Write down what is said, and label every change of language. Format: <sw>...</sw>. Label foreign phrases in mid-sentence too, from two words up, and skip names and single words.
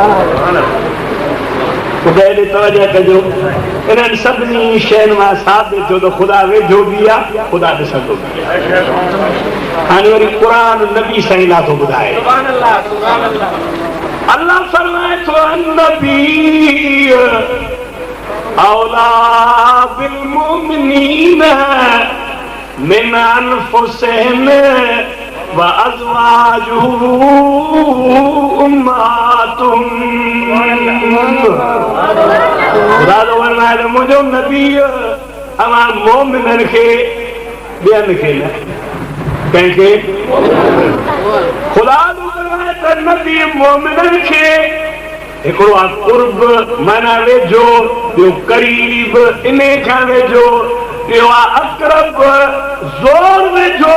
<sd>तवज्जो कजो इन्हनि सभिनी शयुनि मां साबित थियो त खुदा वेझो बि आहे खुदा ॾिसंदो बि आहे। हाणे वरी क़ुरान नबी साईं लाइ थो ॿुधाए अल्लाह फरमाए तो नबी</sd> <ar>أولى بالمؤمنين من أنفسهم وأزواجه أمهاتهم.</ar> <sd>खुदा तो फरमाए तो मुंहिंजो नबी अवां मोमिननि खे ॿियनि खे न कंहिंखे खुदा तो फरमाए तो नबी मोमिननि खे हिकिड़ो आहे कुर्ब माना वेझो ॿियो करीब इन खां वेझो ॿियो आहे अक़रब ज़ोर वेझो।</sd>